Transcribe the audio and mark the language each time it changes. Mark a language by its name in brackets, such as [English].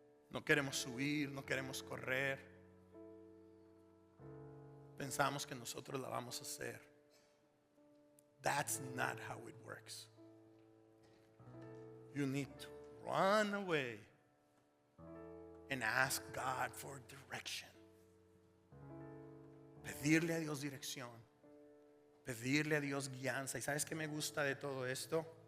[Spanish] No queremos subir, no queremos correr. Pensamos que nosotros la vamos a hacer. [English] That's not how it works. You need to run away and ask God for direction. [Spanish] Pedirle a Dios dirección. Pedirle a Dios guianza. ¿Y sabes qué me gusta de todo esto?